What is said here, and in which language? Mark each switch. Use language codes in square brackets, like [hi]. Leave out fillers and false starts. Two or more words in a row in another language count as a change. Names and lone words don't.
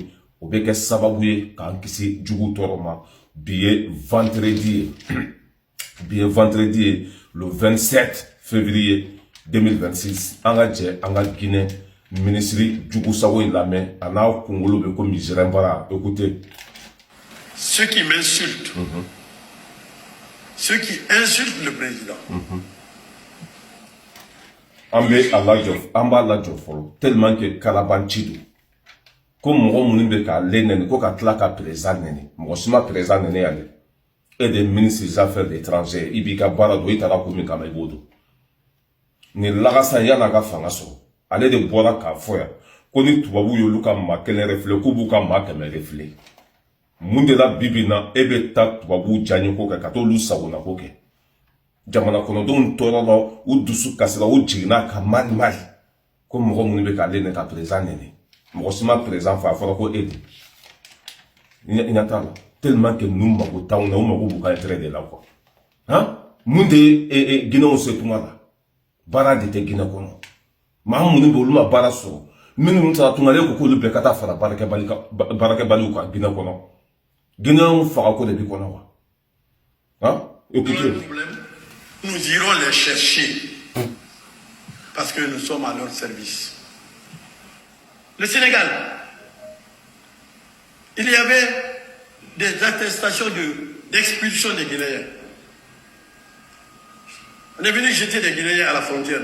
[bm] O bɛ kɛ sababu ye k'an kisi jugu tɔɔrɔ ma. Bi ye vendredi ye le 27 février 2026 an ka jɛ an ka Guinée ministre Djougou Sago in lamɛn a n'a kunkolo bɛ ko misɛrɛn bara. [fr] Écoutez. Ceux qui m'insultent, ceux qui insultent le président. [bm] An b'a lajɔ fɔlɔ [fr] tellement que [bm] kalabanci don. Ko mɔgɔ minnu bɛ k'ale nɛni ko ka tila ka président nɛni. Mɔgɔ si ma président nɛni ale. [fr] Et des ministres des Affaires étrangères [bm] i b'i ka baara don i taara ko min kama i b'o don. Ni lagasa yan'a ka fanga sɔrɔ ale de bɔra k'a fɔ yan ko ni tubabu y'olu ka maa kelen refilé k'u b'u ka maa kɛmɛ refilé. Mun de la bibi na e bɛ taa tubabu diyaɲe ko kɛ ka t'olu sagona ko kɛ. Jamana kɔnɔdenw tɔɔrɔ la u dusu kasira u jiginna ka mari ko mɔgɔ minnu bɛ k'ale nɛni ka président nɛni. Mɔgɔ si ma président fɔ a fɔra ko e de. I ɲɛ t'a la. [fr] Tellement que nous [bm] mago t'anw na u mago b'u ka [fr] intérêt de la quoi. [bm] Mun de ye Guinéenw se tuma la. Baara de tɛ Guinée kɔnɔ. Maa minnu bɛ olu ma baara sɔrɔ. Minnu taara tungale ko k'olu bɛɛ ka taa fara baarakɛbaliw kan Guinée kɔnɔ. Guinéenw fagako de b'i kɔnɔ wa. [fr] Écoutez. Nous irons les chercher parce que nous sommes à leur service. Le Sénégal, il y avait des attestations d'expulsion des Guinéens. On est venu jeter des Guinéens à la frontière.